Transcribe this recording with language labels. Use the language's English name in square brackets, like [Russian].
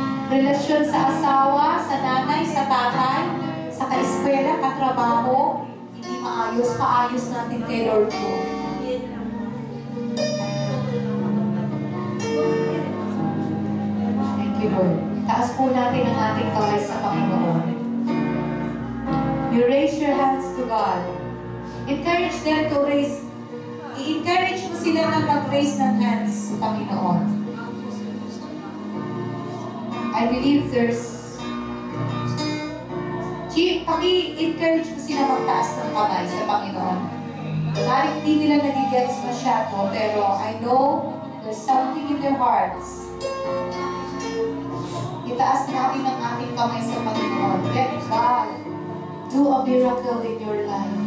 [Filipino] Relasyon sa asawa, sa nanay, sa tatay, sa ka-eskwela, katrabaho, hindi maayos, paayos natin kay Lord po. [English] Thank you, Lord. [Filipino] Taas po natin ang ating kamay sa Panginoon. [English] You raise your hands to God. Encourage them to raise. [Filipino] I-encourage mo sila na mag-raise ng hands sa Panginoon. [English] I believe there's [Filipino] paki-encourage mo sila magtaas ng kamay sa Panginoon. Kahit hindi nila nagigets masyado, pero [English] I know there's something in their hearts. [Filipino] Itaas natin ang ating kamay sa Panginoon. [English] Let God do a miracle in your life.